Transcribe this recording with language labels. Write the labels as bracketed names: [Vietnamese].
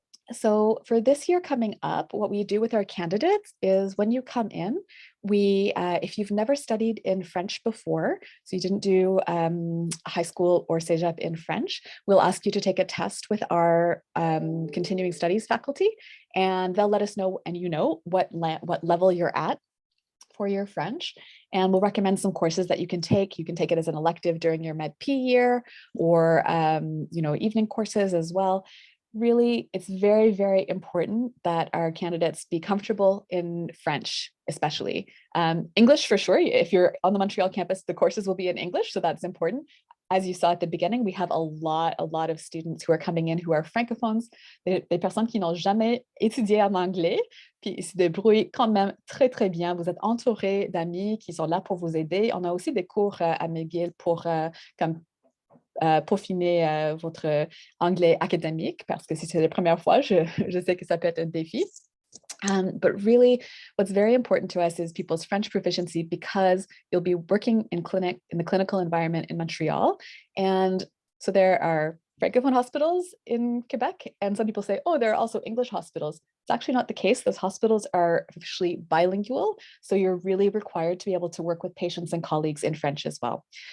[English] So for this year coming up, what we do with our candidates is when you come in, if you've never studied in French before, so you didn't do high school or cégep in French, we'll ask you to take a test with our continuing studies faculty, and they'll let us know, and what level you're at for your French, and we'll recommend some courses that you can take. You can take it as an elective during your medp year, or evening courses as well. Really, it's very, very important that our candidates be comfortable in French, especially. English for sure. If you're on the Montreal campus, the courses will be in English, so that's important. As you saw at the beginning, we have a lot of students who are coming in who are francophones, [French] des personnes qui n'ont jamais étudié en anglais, puis ils se débrouillent quand même très, très bien. Vous êtes entourés d'amis qui sont là pour vous aider. On a aussi des cours à McGill pour peaufiner votre anglais académique, parce que si c'est la première fois, je sais que ça peut être un défi. [English] But really, what's very important to us is people's French proficiency, because you'll be working in the clinical environment in Montreal. And so there are Francophone hospitals in Quebec, and some people say, oh, there are also English hospitals. It's actually not the case. Those hospitals are officially bilingual, so you're really required to be able to work with patients and colleagues in French as well.